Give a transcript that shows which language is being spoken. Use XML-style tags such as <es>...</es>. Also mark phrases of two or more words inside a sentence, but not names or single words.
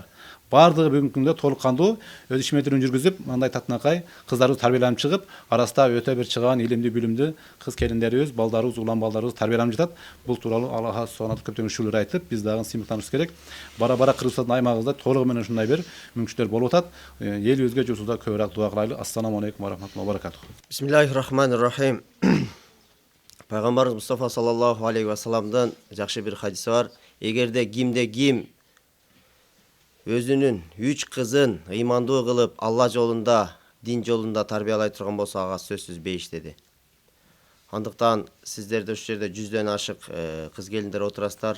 <ky>Бардыгы бүгүнкү күндө толук кандуу өз иш менен жүргүзүп, мындай татынакай кыздарыбыз тарбияланып чыгып, арасында өтө бир чыгаан, илимдүү, билимдүү кыз келиндерибиз, балдарыбыз, улан балдарыбыз тарбияланып жатат. Бул тууралуу Аллах Субхана көптөгөн шүгүрлөр айтып, биз дагы сыймыктанышыбыз керек. Бара-бара Кыргызстандын аймагыбызда толугу менен ушундай бир мүмкүнчүлүктөр болуп атат. Элибизге, журтубузга көбүрөөк дуа кылайлы.</ky> <ar>السلام عليكم ورحمة الله وبركاته. بسم الله الرحمن الرحيم.</ar> <ky>Пайгамбарыбыз Мустафа</ky> <ar>صلى الله عليه وسلم</ar> <ky>жакшы бир хадиси бар. Эгерде ким өзүнүн 3 кызын ыймандуу кылып, Алла жолунда, дин жолунда тарбиялай турган болсо, ага сөзсүз бейиш деди. Андыктан сиздерде ушул жерде 100дөн ашык кыз келиндер отурасыздар.</ky>